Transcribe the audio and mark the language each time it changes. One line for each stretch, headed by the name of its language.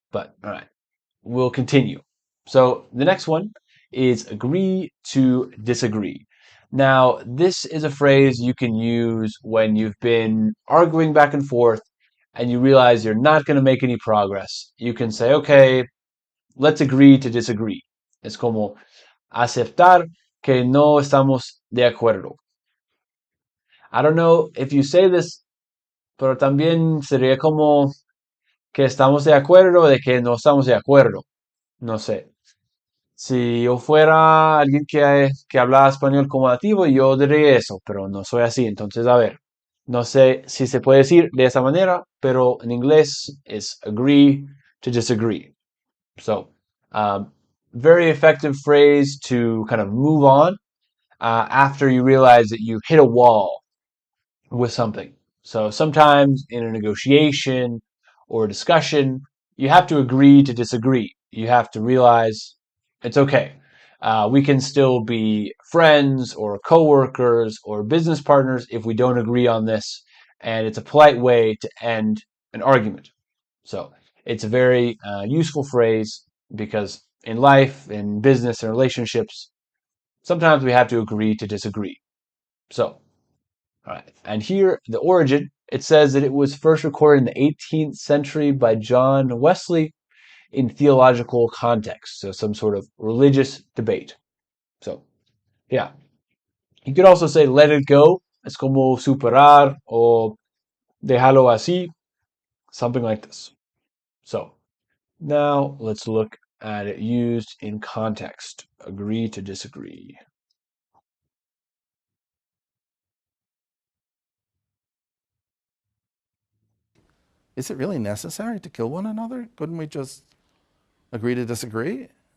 English: But all right, we'll continue. So the next one is agree to disagree. Now, this is a phrase you can use when you've been arguing back and forth and you realize you're not going to make any progress. You can say, okay, let's agree to disagree.
Spanish: Es como aceptar que no estamos de acuerdo.
English: I don't know if you say this,
Spanish: pero también sería como que estamos de acuerdo de que no estamos de acuerdo. No sé. Si yo fuera alguien que habla español como nativo, yo diría eso, pero no soy así. Entonces, a ver, no sé si se puede decir de esa manera, pero en inglés es agree to disagree.
English: So, very effective phrase to kind of move on after you realize that you hit a wall with something. So sometimes in a negotiation or a discussion, you have to agree to disagree. You have to realize it's okay. We can still be friends or coworkers or business partners if we don't agree on this, and it's a polite way to end an argument. So it's a very useful phrase because in life, in business, and relationships, sometimes we have to agree to disagree. So, all right, and here, the origin, it says that it was first recorded in the 18th century by John Wesley in theological context, so some sort of religious debate. So, yeah. You could also say let it go.
Spanish: Es como superar o déjalo así,
English: something like this. So, now let's look at it used in context. Agree to disagree. Is it really necessary to kill one another? Couldn't we just agree to disagree?